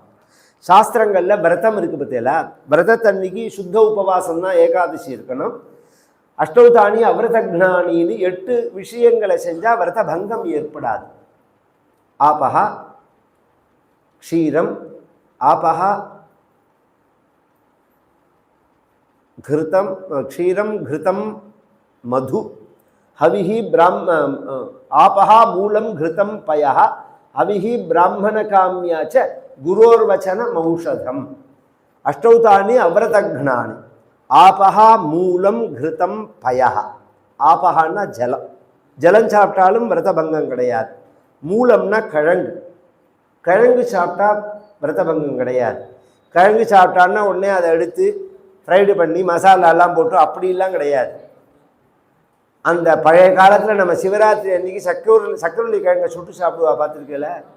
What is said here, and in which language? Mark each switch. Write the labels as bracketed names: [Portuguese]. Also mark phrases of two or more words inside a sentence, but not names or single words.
[Tamil] சாஸ்திரங்களில் விரதம் இருக்குது பார்த்தீங்களா, விரதத்தன்னைக்கு சுத்த உபவாசம் தான் ஏகாதசி இருக்கணும். [Sanskrit] अष्टौतानि अव्रतघ्नानिन्नु [Tamil] 8 விஷயங்களை செஞ்சால் விரத பங்கம் ஏற்படாது. [Sanskrit] आपः क्षीरम्, आपः घृतं क्षीरं घृतं मधु हविः आपः मूलं घृतं पयः हविः ब्राह्मणकाम्या च गुरोर्वचनमौषधम्. अष्टौतानि अव्रतघ्नानि. आपः मूलं घृतं पयः. [Tamil] ஆபஹான்னா ஜலம். ஜலம் சாப்பிட்டாலும் விரதபங்கம் கிடையாது. மூலம்னா கிழங்கு. கிழங்கு சாப்பிட்டா விரதபங்கம் கிடையாது. கிழங்கு சாப்பிட்டான்னா உடனே அதை எடுத்து ஃப்ரைடு பண்ணி மசாலாலாம் போட்டு அப்படிலாம் கிடையாது. அந்த பழைய காலத்தில் நம்ம சிவராத்திரி அன்றைக்கி சக்கரவள்ளி கிழங்கை சுட்டு சாப்பிடுவா, பார்த்துருக்கல?